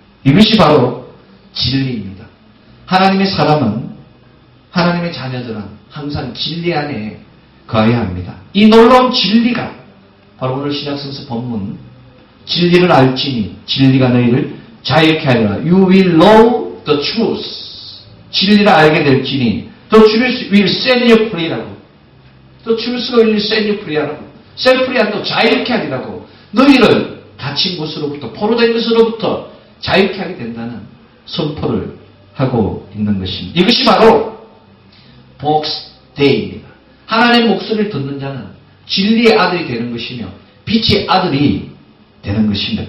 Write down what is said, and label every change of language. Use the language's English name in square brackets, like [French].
[Korean] 이것이 바로 진리입니다. 하나님의 사람은 하나님의 자녀들은 항상 진리 안에 거해야 합니다. 이 놀라운 진리가 바로 오늘 신약성서 본문 진리를 알지니 진리가 너희를 자유케 하리라. [English] You will know the truth. [Korean] 진리를 알게 될지니 The truth will set you free 라고. [English] The truth가 will set you free라고. [Korean] set free 한 또 자유케 하리라고. 너희를 갇힌 곳으로부터 포로된 것으로부터 자유케 하게 된다는 선포를 하고 있는 것입니다. 이것이 바로 복스데이입니다. 하나님의 목소리를 듣는 자는 진리의 아들이 되는 것이며 빛의 아들이 되는 것입니다.